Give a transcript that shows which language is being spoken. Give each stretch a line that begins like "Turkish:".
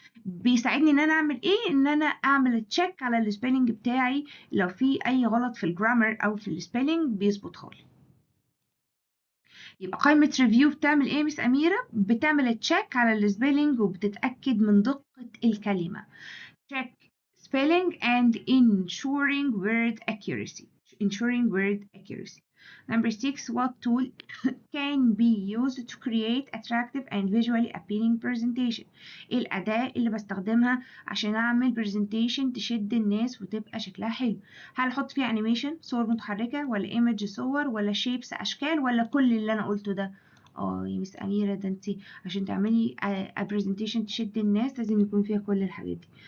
Arabic: بيساعدني ان انا اعمل ايه؟ ان انا اعمل تشيك على السبيلنج بتاعي، لو في اي غلط في الجرامر او في السبيلنج بيظبطها لي. يبقى قائمة ريفيو بتعمل ايه مس أميرة؟ بتعمل تشيك على السبيلنج وبتتأكد من دقة الكلمة. check
English: spelling and ensuring word accuracy. Number 6, what tool can be used to create attractive and visually appealing presentation.
Arabic: ايه الأداة اللي بستخدمها عشان أعمل presentation تشد الناس وتبقى شكلها حلو؟ هل أحط فيها animation صور متحركة ولا image صور ولا shapes أشكال ولا كل اللي أنا قلته ده؟ يا مس أميرة، ده انت عشان تعملي presentation تشد الناس لازم يكون فيها كل الحاجات دي.